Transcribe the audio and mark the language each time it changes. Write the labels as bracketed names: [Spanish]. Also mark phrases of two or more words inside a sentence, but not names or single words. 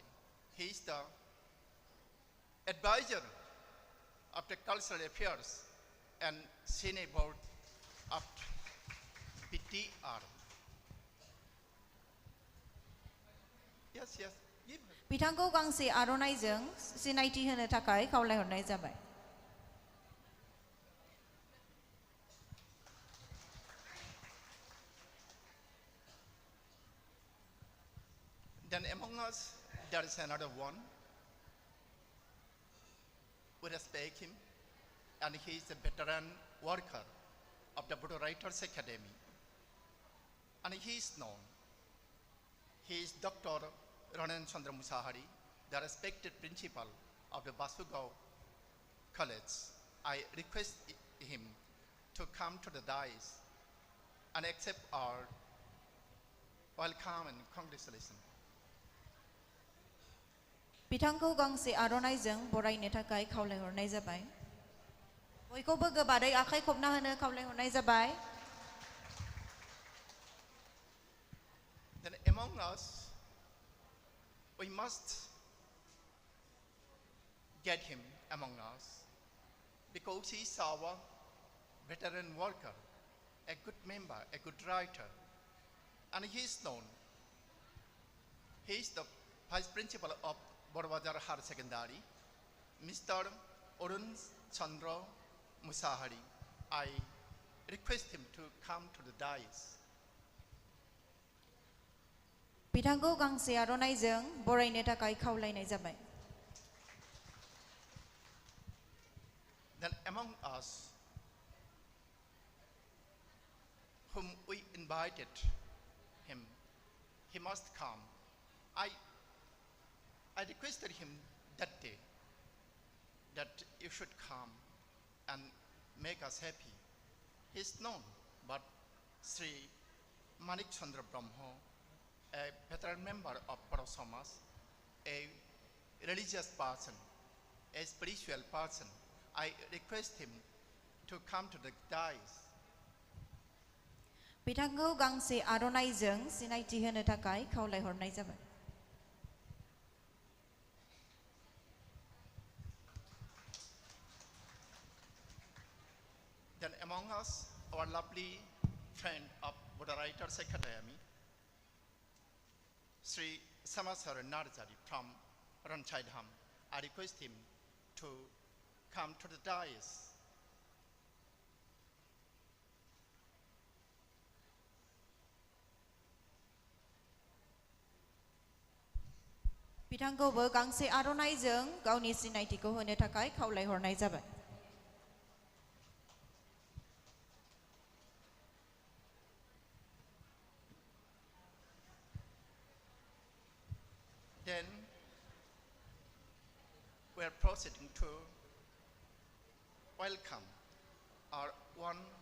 [English] He is the advisor of the Cultural Affairs and Cine Board of BTR. Yes, yes. Give her. [Bodo] बिथांखौ गांसे आर'नाइजों सिनायथि होनो थाखाय खावलायहरनाय जाबाय। [English] Then among us, there is another one. We respect him, and he is a veteran worker of the Buddha Writers Academy. And he is known. He is Dr. Ranan Chandra Musahari, the respected principal of the Basugao College. I request him to come to the dais and accept our welcome and congratulations. [Bodo] बिथांखौ गांसे आर'नाइजों बरायनो थाखाय खावलायहरनाय जाबाय। बयखौबो गोबारै आखाइ खबना होनो खावलायहरनाय जाबाय। [English] Then among us, we must get him among us because he is our veteran worker, a good member, a good writer, and he is known. He is the vice principal of Borobazar Higher Secondary, Mr. Arun Chandra Musahari. I request him to come to the dais. [Bodo] बिथांखौ गांसे आर'नाइजों बरायनो थाखाय खावलायनाय जाबाय। [English] Then among us, whom we invited him, he must come. I requested him that day that you should come and make us happy. He is known, but Sri Manik Chandra Brahmo, a veteran member of Parasamas, a religious person, a spiritual person, I request him to come to the dais. [Bodo] बिथांखौ गांसे आर'नाइजों सिनायथि होनो थाखाय खावलायहरनाय जाबाय। [English] Then among us, our lovely friend of Buddha Writers Academy, Sri Samasara Narjari from Ranchaidham. I request him to come to the dais. [Bodo] बिथांखौबो गांसे आर'नाइजों गावनि सिनायथिखौ होनो थाखाय खावलायहरनाय जाबाय। [English] Then we are proceeding to welcome our one